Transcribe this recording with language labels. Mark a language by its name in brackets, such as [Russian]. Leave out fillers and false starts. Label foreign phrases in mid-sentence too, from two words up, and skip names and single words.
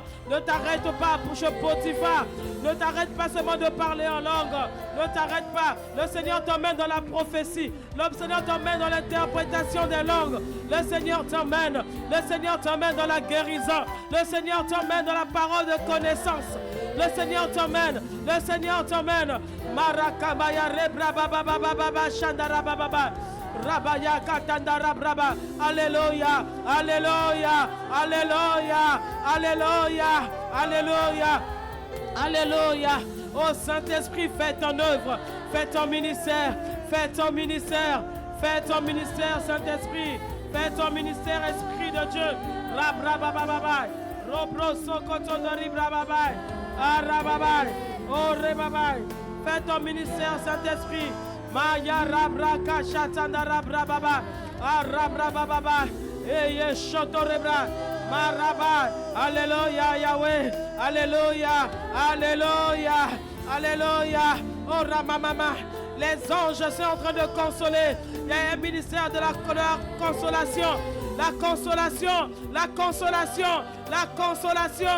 [French] Ne t'arrête pas, bouche Potiphar. Ne t'arrête pas seulement de parler en langue. Ne t'arrête pas. Le Seigneur t'emmène dans la prophétie. Le Seigneur t'emmène dans l'interprétation des langues. Le Seigneur t'emmène. Le Seigneur t'emmène dans la guérison. Le Seigneur t'emmène dans la parole de connaissance. Le Seigneur t'emmène. Le Seigneur t'emmène. Marakamaya rebra baba baba baba shandara baba baba. Rabaya katandara braba. Alléluia. Alléluia. Alléluia. Alléluia. Alléluia. Alléluia. Oh Saint-Esprit, fais ton œuvre. Fais ton ministère. Fais ton ministère. Fais ton ministère, Saint-Esprit. Fais ton ministère, Esprit de Dieu. Rabrabababa. Robro sokotondori brababa. Arababai. Oh rebabai. Fais ton ministère, Saint-Esprit. Maya rabraka chatanda rabrababa. Arabrababa. Eye shotorebra. Maraba. Alléluia Yahweh. Alléluia. Alléluia. Alléluia. Oh Ramamama. Les anges sont en train de consoler. Il y a un ministère de la consolation. La consolation. La consolation. La consolation.